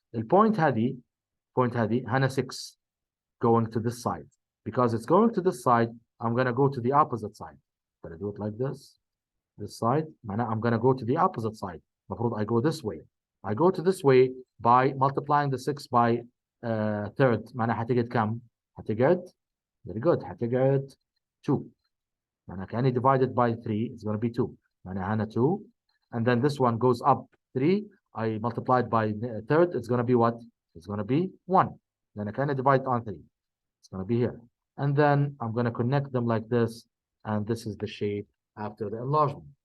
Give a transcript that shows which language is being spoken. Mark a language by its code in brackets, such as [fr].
[en] The point [ar] هذه هنا [en] 6 going to this side. Because it's going to this side, I'm going to go to the opposite side. I'm going to do it like this. this side. I'm gonna go to the opposite side. I go this way. I go to this way by multiplying the 6 by third. [ar] معناها هتجد كم؟ هتجد [en] very good. [ar] هتجد 2. معناها كأني [en] divided by 3 it's gonna be 2. [ar] معناها هنا [en] 2 and then this one goes up 3. I multiplied by third it's gonna be what? It's gonna be 1. Then I can divide on 3. It's gonna be here. And then I'm gonna connect them like this, and this is the shape after the enlargement.